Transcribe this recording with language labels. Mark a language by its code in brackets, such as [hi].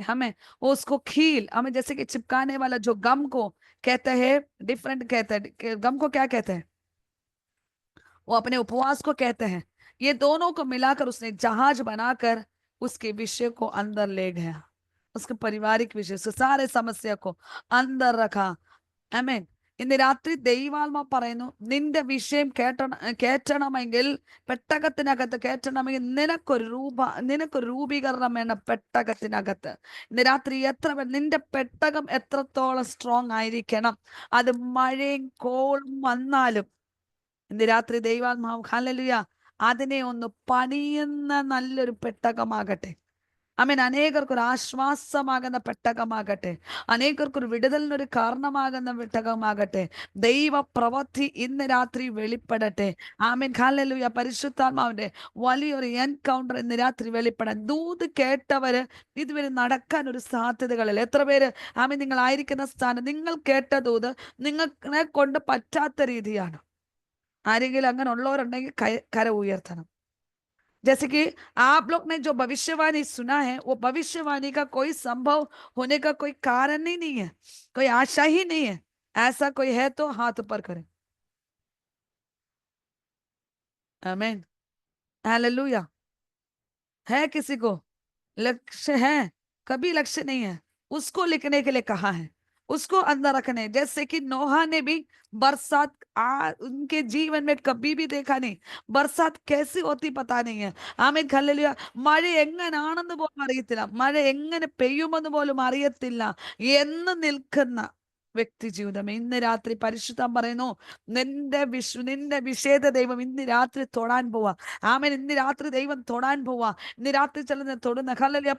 [hi] हमें उसको खील, हमें जैसे कि चिपकाने वाला जो गम को कहते हैं, डिफरेंट कहते हैं. गम को क्या कहते हैं? वो अपने उपवास को कहते हैं. ये दोनों को मिलाकर उसने जहाज बनाकर उसके विषय को अंदर ले गया, उसके पारिवारिक विषय से सारे समस्या को अंदर रखा. आमेन. [ml] ഇന്ന് രാത്രി ദൈവാത്മാ പറയുന്നു, നിന്റെ വിഷയം കേറ്റണമെങ്കിൽ, പെട്ടകത്തിനകത്ത് കേറ്റണമെങ്കിൽ നിനക്കൊരു രൂപീകരണം വേണം പെട്ടകത്തിനകത്ത്. ഇന്ന് രാത്രി നിന്റെ പെട്ടകം എത്രത്തോളം സ്ട്രോങ് ആയിരിക്കണം, അത് മഴയും കോളും വന്നാലും ഇന്ന് രാത്രി ദൈവാത്മാവ് ഹല്ലേലൂയ അതിനെ ഒന്ന് പണിയുന്ന നല്ലൊരു പെട്ടകമാകട്ടെ. ആമേൻ. അനേകർക്കൊരു ആശ്വാസമാകുന്ന പെട്ടകമാകട്ടെ, അനേകർക്കൊരു വിടുതലിനൊരു കാരണമാകുന്ന പെട്ടകമാകട്ടെ. ദൈവ പ്രവൃത്തി ഇന്ന് രാത്രി വെളിപ്പെടട്ടെ. ആമേൻ. ഹല്ലേലൂയ. പരിശുദ്ധാത്മാവിന്റെ വലിയൊരു എൻകൗണ്ടർ ഇന്ന് രാത്രി വെളിപ്പെടാൻ ദൂത് കേട്ടവര് ഇതുവരെ നടക്കാൻ ഒരു സാധ്യതകളില്ല. എത്ര പേര് ആമേൻ നിങ്ങൾ ആയിരിക്കുന്ന സ്ഥാനം നിങ്ങൾ കേട്ട ദൂത് നിങ്ങളെ കൊണ്ട് പറ്റാത്ത രീതിയാണ്. ആരെങ്കിലും അങ്ങനെ ഉള്ളവരുണ്ടെങ്കിൽ കര ഉയർത്തണം. [hi] जैसे कि आप लोग ने जो भविष्यवाणी सुना है, वो भविष्यवाणी का कोई संभव होने का कोई कारण ही नहीं है, कोई आशा ही नहीं है। ऐसा कोई है तो हाथ ऊपर करें। आमीन, हालेलुया। है किसी को लक्ष्य है? कभी लक्ष्य नहीं है, उसको लिखने के लिए कहा है, उसको अंदर रखने। जैसे कि नोहा ने भी बरसात उनके जीवन में कभी भी देखा नहीं, बरसात कैसी होती पता नहीं है। [ml] ആമേൻ. ഹല്ലേലൂയ. മഴ എങ്ങനാണെന്ന് പോലും അറിയത്തില്ല, മഴ എങ്ങനെ പെയ്യുമെന്ന് പോലും അറിയത്തില്ല എന്ന് നിൽക്കുന്ന വ്യക്തി ജീവിതം ഇന്ന് രാത്രി പരിശുദ്ധം പറയുന്നു, നിന്റെ വിഷേദ ദൈവം ഇന്ന് രാത്രി തൊടാൻ പോവാ. ആമേൻ. ഇന്ന് രാത്രി ദൈവം തൊടാൻ പോവാ. ഇന്ന് രാത്രി ചില തൊടുന്ന ഹല്ലേലൂയ.